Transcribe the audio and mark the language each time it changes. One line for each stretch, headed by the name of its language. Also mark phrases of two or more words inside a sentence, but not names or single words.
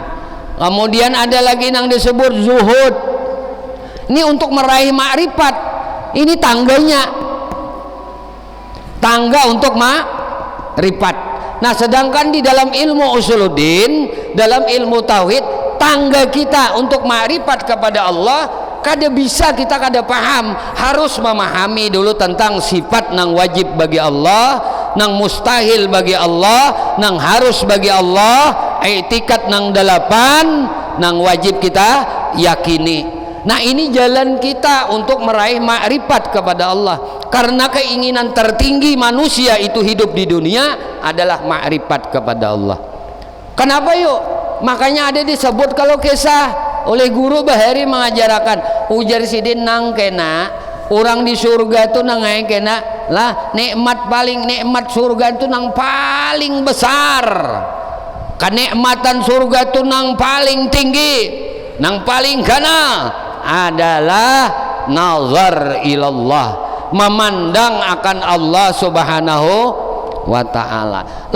Indonesian: Kemudian ada lagi yang disebut zuhud. Ini untuk meraih makrifat. Ini tangganya, tangga untuk makrifat.
Banjar: Nah, sedangkan di dalam ilmu usuluddin, dalam ilmu tauhid, tangga kita untuk makrifat kepada Allah kada bisa kita kada paham. Harus memahami dulu tentang sifat nang wajib bagi Allah, nang mustahil bagi Allah, nang harus bagi Allah, i'tikad nang 8 nang wajib kita yakini.
Indonesian: Nah, ini jalan kita untuk meraih makrifat kepada Allah. Karena keinginan tertinggi manusia itu hidup di dunia adalah makrifat kepada Allah.
Banjar: Kenapa yuk? Makanya ada disebut kalau kisah oleh guru Bahari mengajarkan ujar sidin nang kena orang di surga itu nang kena lah nikmat surga itu nang paling besar. Kenikmatan surga itu nang paling tinggi, nang paling gana adalah
Arabic: نظر إلى الله,
Banjar: memandang akan
Arabic: الله سبحانه وتعالى.